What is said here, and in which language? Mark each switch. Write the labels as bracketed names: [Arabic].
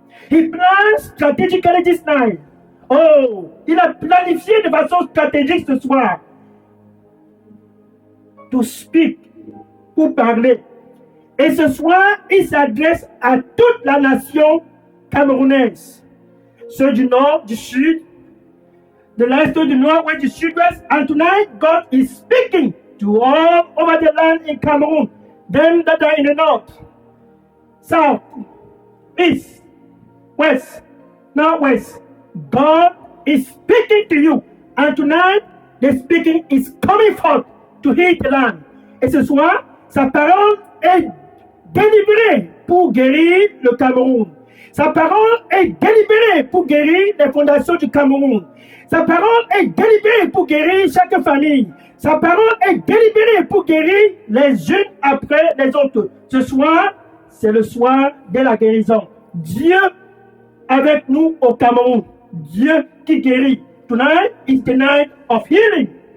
[English] He planned strategically this night. [French] Oh, il a planifié de façon stratégique ce soir. [English] To speak, [French] pour parler. Et ce soir, il s'adresse à toute la nation camerounaise. Ceux du nord, du sud, de l'est, du nord, ouest, du sud-ouest. [English] And tonight, God is speaking to all over the land in Cameroon. Them that are in the north, south, east, west, northwest. God is speaking to you. And tonight, the speaking is coming forth to heal the land. [French] Et ce soir, sa parole est délivrée pour guérir le Cameroun. Sa parole est délivrée pour guérir les fondations du Cameroun. Sa parole est délivrée pour guérir chaque famille. Sa parole est délivrée pour guérir les unes après les autres. Ce soir, c'est le soir de la guérison. Dieu avec nous au Cameroun. Dieu qui guérit. [English] Tonight is the night of healing.